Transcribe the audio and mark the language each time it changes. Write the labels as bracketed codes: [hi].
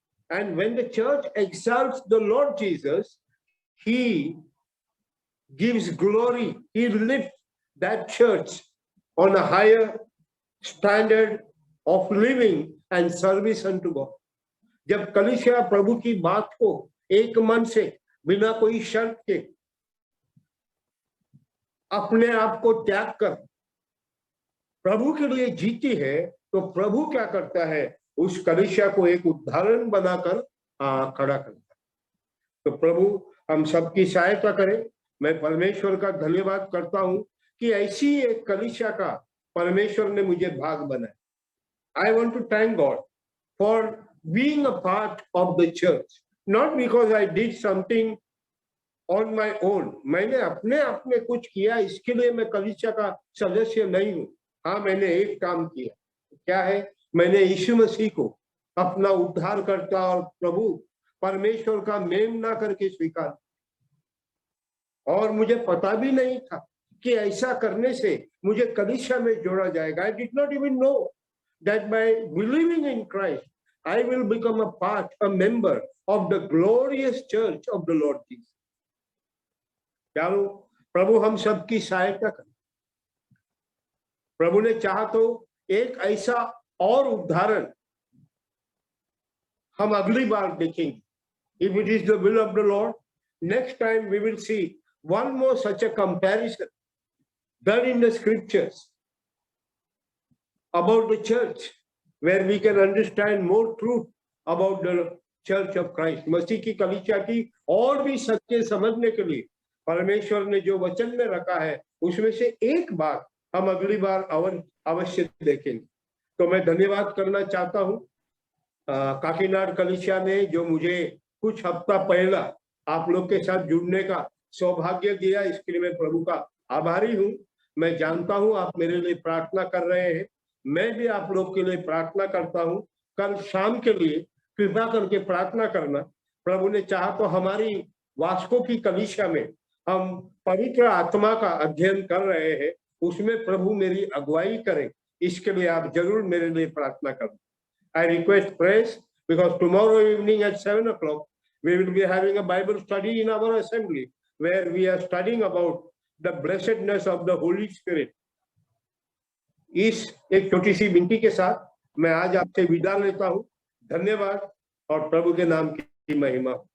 [en] And when the church exalts the Lord Jesus, he gives glory, he lifts that church on a higher standard of living and service unto God. [hi] जब कलीसिया प्रभु की बात को एक मन से, बिना कोई शर्त के, अपने आप को त्याग कर प्रभु के लिए जीती है, तो प्रभु क्या करता है, उस कलीसिया को एक उदाहरण बनाकर खड़ा करता है। तो प्रभु हम सबकी सहायता करें। मैं परमेश्वर का धन्यवाद करता हूं कि ऐसी एक कलीसिया का परमेश्वर ने मुझे भाग बनाया। [en] I want to thank God for being a part of the church, not because I did something on my own. [hi] मैंने अपने आप में कुछ किया इसके लिए मैं कलीसिया का सदस्य नहीं हूं। हाँ, मैंने एक काम किया। क्या है? मैंने यीशु मसीह को अपना उद्धारकर्ता और प्रभु परमेश्वर का मेम ना करके स्वीकार, और मुझे पता भी नहीं था कि ऐसा करने से मुझे कलीसिया में जोड़ा जाएगा. [en] I did not even know that by believing in Christ, I will become a member of the glorious church of the Lord Jesus. [hi] चलो प्रभु हम सबकी सहायता करें. प्रभु ने चाहा तो एक ऐसा और उदाहरण हम अगली बार देखेंगे. [en] If it is the will of the Lord, next time we will see one more such a comparison done in the scriptures about the church, where we can understand more truth about the church of Christ. [hi] मसीह की कलीसिया की और भी सत्य समझने के लिए परमेश्वर ने जो वचन में रखा है उसमें से एक बात हम अगली बार अवश्य देखेंगे. तो मैं धन्यवाद करना चाहता हूँ काकीनाड कलीसिया ने जो मुझे कुछ हफ्ता पहला आप लोग के साथ जुड़ने का सौभाग्य दिया, इसके लिए मैं प्रभु का आभारी हूँ. मैं जानता हूँ आप मेरे लिए प्रार्थना कर रहे हैं, मैं भी आप लोग के लिए प्रार्थना करता हूँ. कल शाम के लिए कृपा करके प्रार्थना करना. प्रभु ने चाहा तो हमारी वास्को की कलीसिया में हम पवित्र आत्मा का अध्ययन कर रहे हैं, उसमें प्रभु मेरी अगुवाई करें, इसके लिए आप जरूर मेरे लिए प्रार्थना करें. [en] I request prayers because tomorrow evening at 7 o'clock we will be having a Bible study in our assembly where we are studying about the blessedness of the Holy Spirit. [hi] इस एक छोटी सी विनती के साथ मैं आज आपसे विदा लेता हूँ. धन्यवाद और प्रभु के नाम की महिमा.